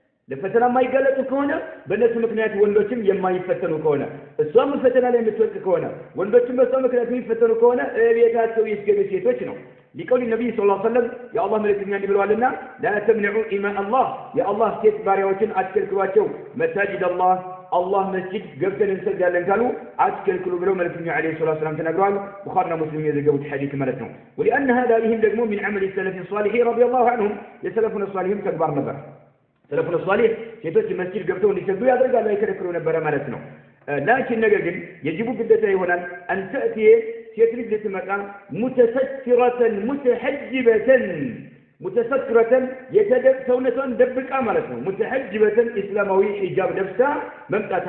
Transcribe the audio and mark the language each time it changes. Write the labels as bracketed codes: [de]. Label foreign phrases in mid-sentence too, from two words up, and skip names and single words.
[am] ለፈተና የማይጋለጡ ከሆነ በእነሱ ምክንያት ወንዶችም የማይፈተኑ ከሆነ እሷም ፈተና ላይ የምትወድቅ ከሆነ ወንዶችም በሷ ምክንያት የሚፈተኑ ከሆነ ቤታቸው ይስገዱ ሴቶች ነው ሊቀውል ነብይ [ar] صلى الله عليه وسلم [am] የአላህ መልእክተኛ እንዲብለዋልና [ar] لا تمنعوا إماء الله [am] የአላህ ሴት ባሪያዎችን አትከልክሏቸው [ar] مساجد الله [am] መስጂድ ገብተን እንሰግዳለን ካሉ አትከልክሉ ብለው መልእክተኛ [ar] عليه الصلاة والسلام [am] ተናግረዋል ቡኻሪና ሙስሊም የዘገቡት ሐዲስ ማለት ነው [ar] ولأن هذا [am] ይህም ደግሞ [ar] من عمل السلف الصالح رضي الله عنهم [am] የሰለፉን ሷሊሂን ተግባር ነበር [ar] السلف الصالح [am] ሴቶች መስጂድ ገብተው እንዲሰግዱ ያደርጋሉ አይከለክሉ ነበር ማለት ነው ላኪን ነገር ግን የጅቡ ግዴታ ይሆናል አንተ ሴት ልጅ ልትመጣ [ar] متسترةً متحجبةً متسترةً [am] ሰውነቷን ደብቃ ማለት ነው ሙተሐጅበተን እስላማዊ ሂጃብ ለብሳ መምጣት